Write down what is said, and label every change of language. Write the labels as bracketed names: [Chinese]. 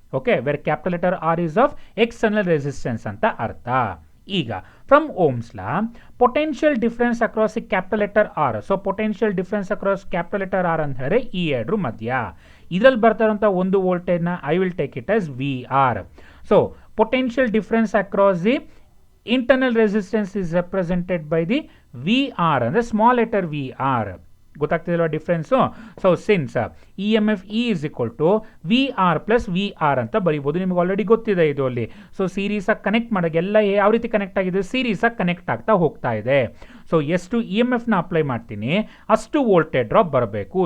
[English] okay, where capital letter R is of external resistance [Kannada] ಅಂತ ಅರ್ಥ. [English] ಈಗ from Ohm's law potential difference across the capital letter R. [Kannada] So potential difference across capital letter R ಅಂತ ಹೇಳಿದ್ರೆ ಈ ಎರಡರ ಮಧ್ಯ ಇದರಲ್ಲಿ ಬರ್ತಾ ಇರುವಂಥ ಒಂದು ವೋಲ್ಟೇಜ್ನ [English] I will take it as V R. [Kannada] So potential difference across the [English] internal resistance is represented by the VR ಅಂದರೆ small letter VR. [Kannada] ಗೊತ್ತಾಗ್ತಿದಲ್ವಾ difference? [English] so since E M F E is equal to V R plus V R [Kannada] ಅಂತ ಬರೀಬೋದು. ನಿಮ್ಗೆ already ಗೊತ್ತಿದೆ ಇದು ಅಲ್ಲಿ. So ಸೀರೀಸಾಗಿ connect ಮಾಡೋಕ್ಕೆ ಎಲ್ಲ ಯಾವ ರೀತಿ ಕನೆಕ್ಟ್ ಆಗಿದೆ, ಸೀರೀಸಾಗಿ ಕನೆಕ್ಟ್ ಆಗ್ತಾ ಹೋಗ್ತಾ ಇದೆ. ಸೊ ಎಷ್ಟು ಇ ಎಮ್ ಎಫ್ನ ಅಪ್ಲೈ ಮಾಡ್ತೀನಿ ಅಷ್ಟು ವೋಲ್ಟೇಜ್ ಡ್ರಾಪ್ ಬರಬೇಕು.